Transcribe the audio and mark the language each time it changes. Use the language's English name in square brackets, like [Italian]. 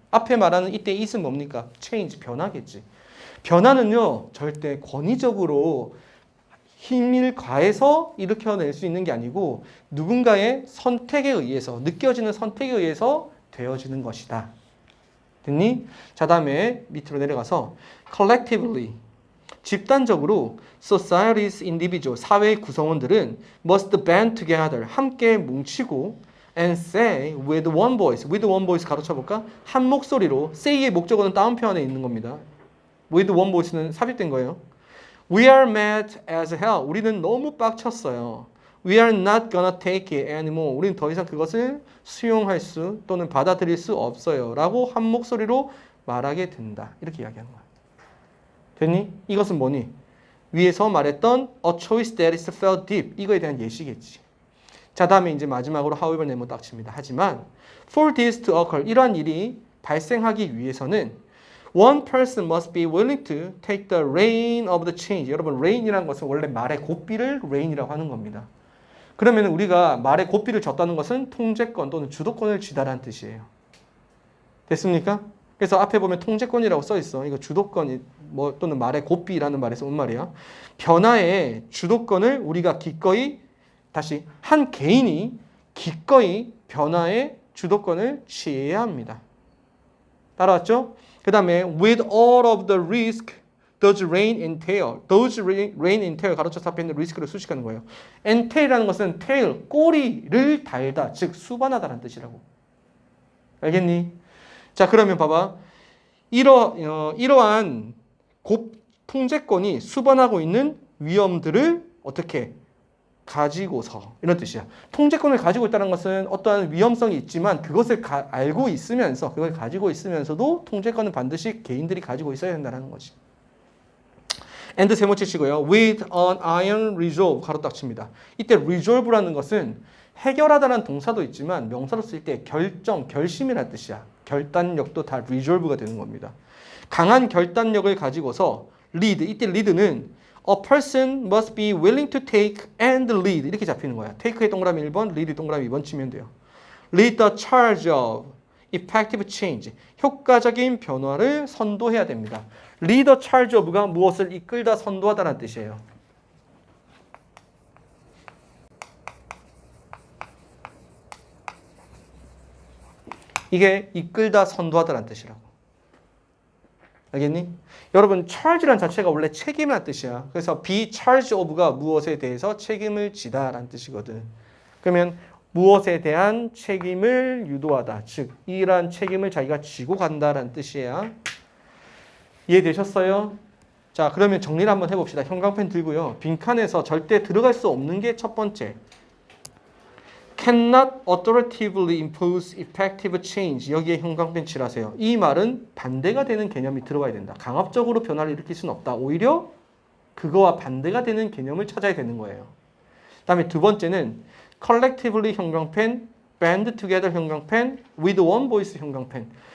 [Korean] 앞에 말하는 이때 it은 뭡니까? change, 변화겠지. 변화는요, 절대 권위적으로 힘을 가해서 일으켜낼 수 있는 게 아니고 누군가의 선택에 의해서, 느껴지는 선택에 의해서 되어지는 것이다. 됐니? 자, 다음에 밑으로 내려가서 collectively, 집단적으로 [English] society's individual, [Korean] 사회의 구성원들은 [English] must band together, [Korean] 함께 뭉치고 [English] and say with one voice [Korean] 가로쳐볼까? 한 목소리로, say의 목적어는 다운표안에 있는 겁니다. with one voice는 삽입된 거예요. [English] We are mad as hell. [Korean] 우리는 너무 빡쳤어요. [English] We are not gonna take it anymore. [Korean] 우리는 더 이상 그것을 수용할 수 또는 받아들일 수 없어요. 라고 한 목소리로 말하게 된다. 이렇게 이야기하는 거야. 됐니? 이것은 뭐니? 위에서 말했던 [English] a choice that is felt deep. [Korean] 이거에 대한 예시겠지. 자, 다음에 이제 마지막으로 however 네모 딱 칩니다. 하지만 [English] for this to occur, [Korean] 이러한 일이 발생하기 위해서는 [English] one person must be willing to take the reign of the change. [Korean] 여러분, reign이라는 것은 원래 말의 고삐를 reign이라고 하는 겁니다. 그러면 우리가 말의 고삐를 졌다는 것은 통제권 또는 주도권을 쥐다라는 뜻이에요. 됐습니까? 그래서 앞에 보면 통제권이라고 써 있어. 이거 주도권 또는 말의 고삐라는 말에서 온 말이야. 변화의 주도권을 우리가 기꺼이, 다시 한 개인이 기꺼이 변화의 주도권을 취해야 합니다. 따라왔죠? 그 다음에 [English] with all of the risk does reign entail. [Korean] does reign entail 가로쳐서 앞에 있는 리스크를 수식하는 거예요. entail이라는 것은 tail, 꼬리를 달다, 즉 수반하다라는 뜻이라고. 알겠니? 자, 그러면 봐봐. 이러한 통제권이 수반하고 있는 위험들을 어떻게 가지고서, 이런 뜻이야. 통제권을 가지고 있다는 것은 어떠한 위험성이 있지만 그것을 알고 있으면서, 그걸 가지고 있으면서도 통제권은 반드시 개인들이 가지고 있어야 된다는 거지. and 세모치 치고요. [English] with an iron resolve [Korean] 가로 딱 칩니다. 이때 resolve라는 것은 해결하다라는 동사도 있지만 명사로 쓸 때 결정, 결심이라는 뜻이야. 결단력도 다 resolve가 되는 겁니다. 강한 결단력을 가지고서 lead, 이때 lead는 [English] a person must be willing to take and lead [Korean] 이렇게 잡히는 거야. take의 동그라미 1번, lead의 동그라미 2번 치면 돼요. [English] lead the charge of effective change, [Korean] 효과적인 변화를 선도해야 됩니다. [English] lead the charge of [Korean] 가 무엇을 이끌다, 선도하다라는 뜻이에요. 이게 이끌다, 선도하다라는 뜻이라고. 알겠니? 여러분 charge란 자체가 원래 책임이라는 뜻이야. 그래서 [English] be charged of [Korean] 가 무엇에 대해서 책임을 지다 라는 뜻이거든. 그러면 무엇에 대한 책임을 유도하다. 즉 이러한 책임을 자기가 지고 간다라는 뜻이에요. 이해되셨어요? 자, 그러면 정리를 한번 해봅시다. 형광펜 들고요. 빈칸에서 절대 들어갈 수 없는 게 첫 번째. [English] cannot authoritatively impose effective change. [Korean] 여기에 형광펜 칠하세요. 이 말은 반대가 되는 개념이 들어가야 된다. 강압적으로 변화를 일으킬 수는 없다. 오히려 그거와 반대가 되는 개념을 찾아야 되는 거예요. 그 다음에 두 번째는 collectively 형광펜, [English] band together [Korean] 형광펜, [English] with one voice [Korean] 형광펜.